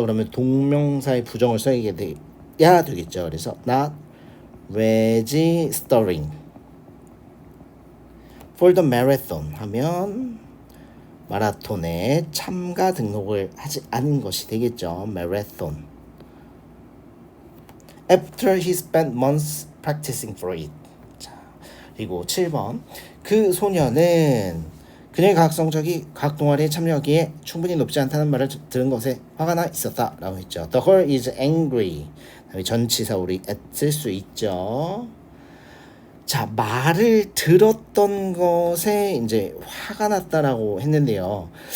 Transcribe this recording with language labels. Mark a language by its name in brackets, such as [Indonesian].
[Korean] 그러면 동명사의 부정을 써야 되겠죠. 그래서 [English] not registering for the marathon [Korean] 하면 마라톤에 참가 등록을 하지 않은 것이 되겠죠. marathon. [English] After he spent months practicing for it. [Korean] 자, 그리고 7번. 그 소녀는 그녀의 과학 성적이 과학 동아리에 참여하기에 충분히 높지 않다는 말을 들은 것에 화가 나 있었다 라고 했죠. [English] The girl is angry. [Korean] 전치사 우리 at 쓸 수 있죠. 자, 말을 들었던 것에 이제 화가 났다라고 했는데요.